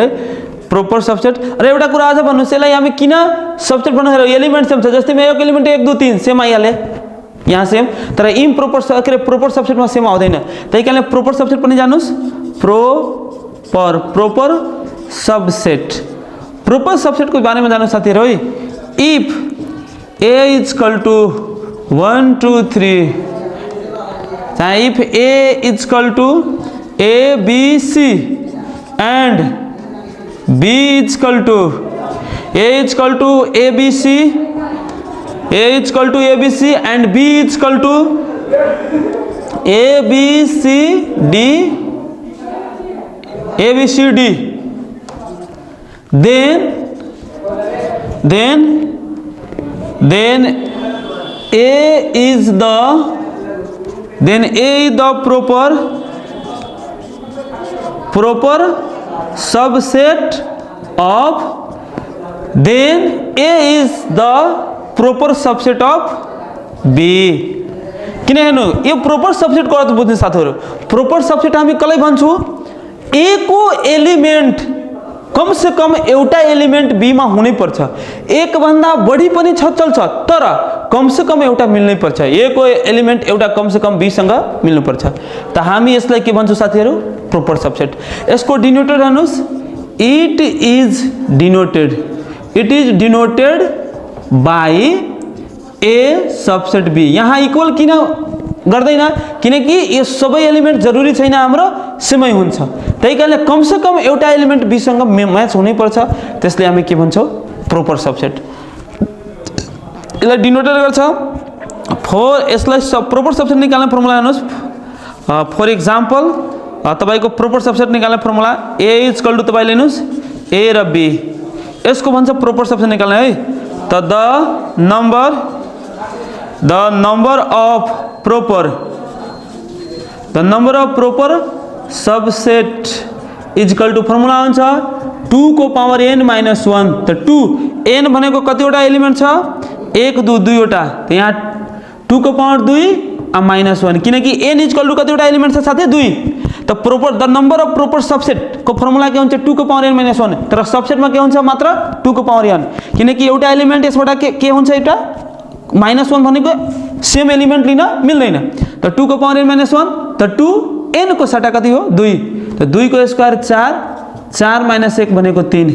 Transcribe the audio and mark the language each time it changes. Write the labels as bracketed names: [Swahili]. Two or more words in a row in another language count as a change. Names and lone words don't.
[English] proper subset [Nepali] र एउटा कुरा अझ भन्नुस्, यसलाई हामी किन सबसेट बनाएर [English] element same [Nepali] छ, जस्तै म एक एलिमेन्ट 1 2 3 सेम आइहाले यहाँ सेम, तर इम्प्रोपर के प्रोपर सबसेटमा सेम आउँदैन, त्यही कारणले [English] proper subset [Nepali] पनि जानुस्। [English] proper subset, proper subset [Nepali] को बारेमा जानु साथीहरु। [English] if A equal to 1 2 3, चाहे if A equal to A B C and B equal to A equal to A B C, A equal to A B C and B equal to A B C D, A B C D, then A is the proper subset of, then A is the proper subset of B। [Nepali] किन हेर्नु, यो [English] proper subset [Nepali] को अर्थ बुझ्नु साथीहरु। प्रोपर सबसेट हामी कसलाई भन्छौं, ए को एलिमेन्ट [Hindi] कम से कम [Nepali] एउटा एलिमेन्ट बी मा हुनै पर्छ, एक भन्दा बढी पनि छ चल्छ, तर [Hindi] कम से कम [Nepali] एउटा मिल्नै पर्छ, ए को एलिमेन्ट एउटा [Hindi] कम से कम [Nepali] बी सँग मिल्नु पर्छ, त हामी यसलाई के भन्छौं साथीहरु, [English] proper subset. [Nepali] यसको डिनोटर हेर्नुस्, [English] it is denoted by A subset B. [Nepali] यहाँ इक्वल किन गर्दैन, किनकि यो सबै एलिमेन्ट जरुरी छैन हाम्रो सेमै हुन्छ, त्यही कारणले [Hindi] कम से कम [Nepali] एउटा एलिमेन्ट बी सँग म्याच हुनै पर्छ, त्यसले हामी के भन्छौं, [English] proper subset. [Nepali] यसलाई डिनोटेड गर्छ फर, यसलाई [English] proper subset [Nepali] निकाल्ने फर्मुला हेर्नुस्। [English] for example [Nepali] तपाईको प्रोपर सबसेट निकाल्ने फर्मुला [English] A equal to [Nepali] तपाई लिनुस् ए र बी, यसको भन्छ [English] proper subset [Nepali] निकाल्ने है। [English] त the number of proper subset equal to formula हुन्छ 2 को power n minus 1. [Nepali] त 2 n भनेको कतिवटा एलिमेन्ट छ, 1 2 2 वटा, त यहाँ 2 को पावर 2 माइनस 1, किनकि n इक्वल टू कतिवटा एलिमेन्ट छ साथै 2। त [English] the number of proper subset [Nepali] को फर्मुला के हुन्छ 2 को [English] power n minus 1, [Nepali] तर सबसेटमा के हुन्छ मात्र 2 को पावर n, किनकि एउटा एलिमेन्ट यसबाट के हुन्छ, एउटा माइनस 1 भनेको सेम एलिमेन्ट लिन मिल्दैन, त 2 को [English] power n minus 1, [Nepali] त 2 n को सट्टा कति हो 2, त 2 को स्क्वायर 4, 4 माइनस 1 भनेको 3।